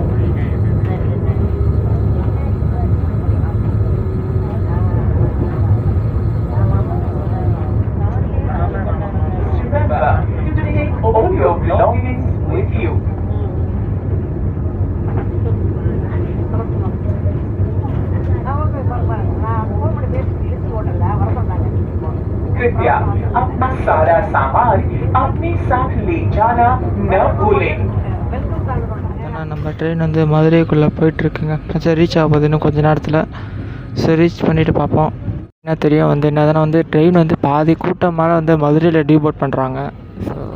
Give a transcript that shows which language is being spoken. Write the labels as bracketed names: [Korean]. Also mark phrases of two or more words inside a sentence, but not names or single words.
[English] Remember to take all your belongings with you. [Hindi] कृपया अपना सारा सामान अपने साथ ले जाना न भूलें. [Tamil] நம்ம ட்ரெயின் வந்து மதுரைக்குள்ளே போயிட்டுருக்குங்க. சரி, ரீச் ஆக போகுது இன்னும் கொஞ்சம் நேரத்தில். சரி, ரீச் பண்ணிவிட்டு பார்ப்போம். என்ன தெரியும் வந்து என்னதுன்னா வந்து ட்ரெயின் வந்து பாதி கூட்டமாக வந்து மதுரையில் டீபோர்ட் பண்ணுறாங்க. ஸோ